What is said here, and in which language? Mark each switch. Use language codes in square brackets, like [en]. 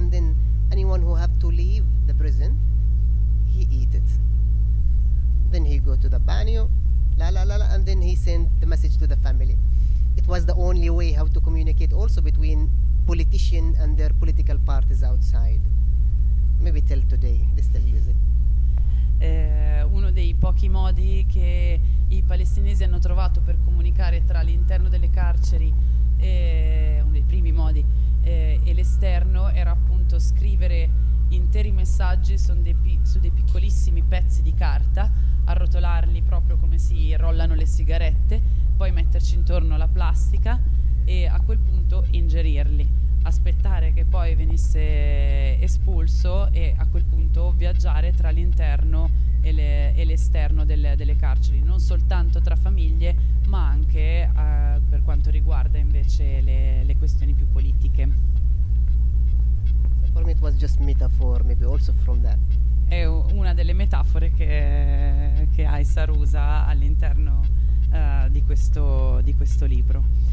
[en] And then anyone who have to leave the prison, he eat it. Then he go to the banyo, la la la la, and then he send the message to the family. It was the only way how to communicate also between politician and their political parties outside. Maybe till today, they still use it. [it] Uno dei pochi modi che i palestinesi hanno trovato per comunicare tra l'interno delle carceri, uno dei primi modi, e l'esterno, era appunto scrivere interi messaggi su dei piccolissimi pezzi di carta, arrotolarli proprio come si rollano le sigarette, poi metterci intorno la plastica e a quel punto ingerirli. Aspettare che poi venisse espulso e a quel punto viaggiare tra l'interno e l'esterno delle carceri, non soltanto tra famiglie, ma anche per quanto riguarda invece le questioni più politiche. [en] For me it was just metaphor, maybe also from that. [it] È una delle metafore che Aysar usa all'interno di questo libro.